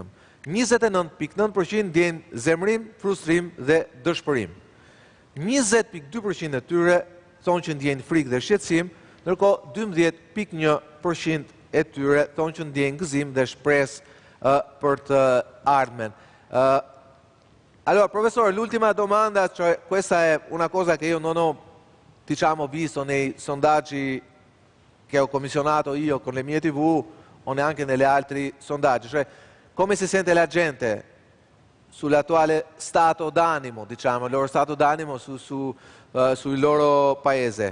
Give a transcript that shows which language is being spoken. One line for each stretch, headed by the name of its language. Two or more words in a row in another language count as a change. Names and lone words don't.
Albanian: 29.9% ndjen zemrim, frustrim dhe dëshpërim. 20.2% e tyre thonë që ndjen frikë dhe shqetësim, ndërkohë 12.1% e tyre thonë që ndjen gëzim dhe shpresë për të ardhmen.
Italian: Allora, professore, l'ultima domanda, cioè questa è una cosa che io non ho, diciamo, visto nei sondaggi che ho commissionato io con le mie TV o neanche negli altri sondaggi, cioè come si sente la gente sull'attuale stato d'animo, diciamo, il loro stato d'animo sul loro paese.